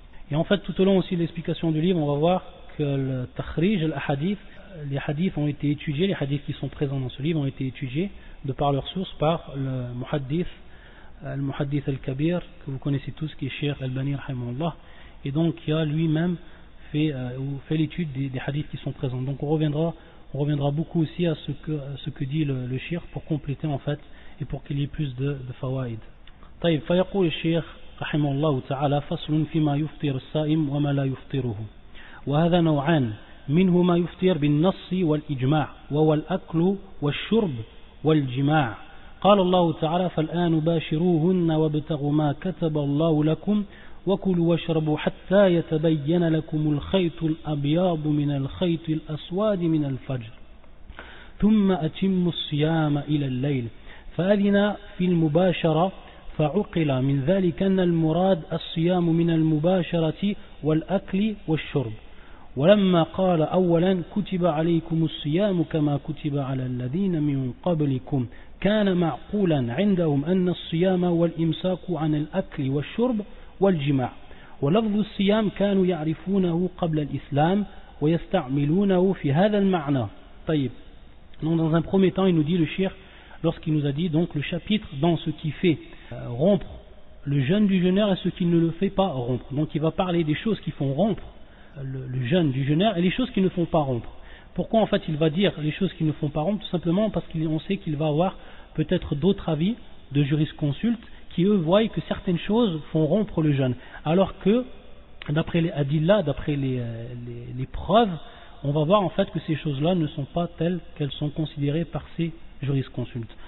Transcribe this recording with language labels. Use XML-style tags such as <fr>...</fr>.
<fr>Et en fait tout au long aussi de l'explication du livre, on va voir que le takhrij, al-hadith, les hadiths ont été étudiés, les hadiths qui sont présents dans ce livre ont été étudiés de par leur source par le muhaddith al-kabir que vous connaissez tous, qui est Cheikh al-Albani rahimahullah, et donc qui a lui-même fait l'étude des hadiths qui sont présents. Donc on reviendra beaucoup aussi à ce que dit le Cheikh pour compléter en fait et pour qu'il y ait plus de fawaïd.</fr> <ar>طيب فيقول الشيخ رحمه الله تعالى فصل فيما يفطر الصائم وما لا يفطره وهذا نوعان منه ما يفطر بالنص والإجماع وهو الأكل والشرب والجماع. قال الله تعالى فالآن باشروهن وابتغوا ما كتب الله لكم وكلوا واشربوا حتى يتبين لكم الخيط الأبيض من الخيط الأسود من الفجر ثم أتموا الصيام إلى الليل فأذن في المباشرة فعقل من ذلك أن المراد الصيام من المباشرة والأكل والشرب ولما قال أولا كتب عليكم الصيام كما كتب على الذين من قبلكم كان معقولا عندهم أن الصيام والإمساك عن الأكل والشرب والجماع ولفظ الصيام كانوا يعرفونه قبل الإسلام ويستعملونه في هذا المعنى. طيب.</ar> <fr>Donc dans un premier temps il nous dit le cheikh lorsqu'il nous a dit donc le chapitre dans ce qui fait rompre le jeûne du jeûneur et ce qui ne le fait pas rompre. Donc il va parler des choses qui font rompre le jeûne du jeûneur et les choses qui ne font pas rompre. Pourquoi en fait il va dire les choses qui ne font pas rompre? Tout simplement parce qu'on sait qu'il va avoir peut-être d'autres avis de jurisconsultes qui eux voient que certaines choses font rompre le jeûne, alors que d'après les adillah, d'après les preuves, on va voir en fait que ces choses-là ne sont pas telles qu'elles sont considérées par ces jurisconsultes.</fr>